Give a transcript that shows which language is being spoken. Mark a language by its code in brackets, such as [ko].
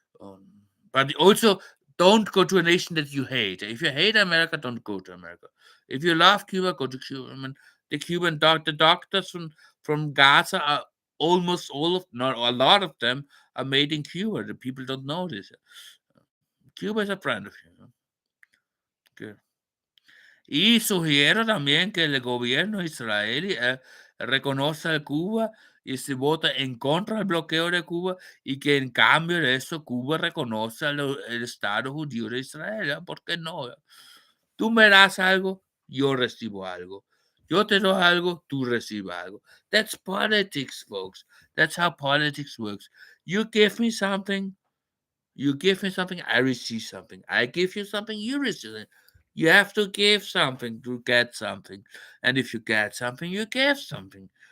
[en] Um, but also, don't go to a nation that you hate. If you hate America, don't go to America. If you love Cuba, go to Cuba. I mean, the the doctors from Gaza are almost all of, not a lot of them, are made in Cuba. The people don't know this. Cuba is a friend of you. Good. [es] Y sugiero también que el gobierno israelí reconozca a Cuba y se vota en contra del bloqueo de Cuba y que en cambio de eso Cuba reconoce el Estado judío de Israel. ¿Por qué no? Tú me das algo, yo recibo algo. Yo te doy algo, tú recibes algo. [en] That's politics, folks. That's how politics works. You give me something, I receive something. I give you something, you receive it. You have to give something to get something. And if you get something, you give something.